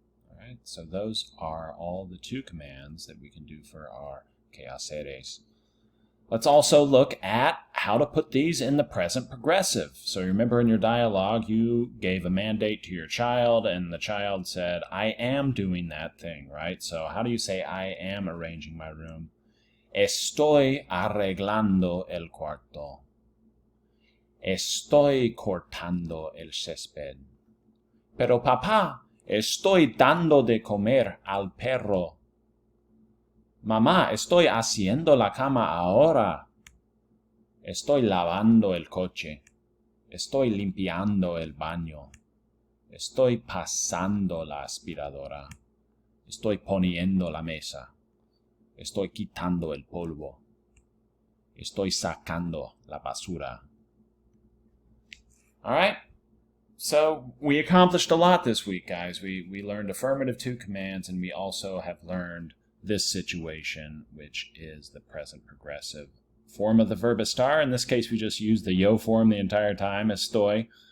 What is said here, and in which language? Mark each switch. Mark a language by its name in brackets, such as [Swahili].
[English] All right, so those are all the to commands that we can do for our quehaceres. Let's also look at how to put these in the present progressive. So remember in your dialogue, you gave a mandate to your child, and the child said, I am doing that thing, right? So how do you say, I am arranging my room? [Spanish] Estoy arreglando el cuarto. Estoy cortando el césped. Pero papá, estoy dando de comer al perro. Mamá, estoy haciendo la cama ahora. Estoy lavando el coche. Estoy limpiando el baño. Estoy pasando la aspiradora. Estoy poniendo la mesa. Estoy quitando el polvo. Estoy sacando la basura. [English] All right? So we accomplished a lot this week, guys. We learned affirmative to commands, and we also have learned this situation, which is the present progressive form of the verb estar. In this case, we just use the yo form the entire time, estoy.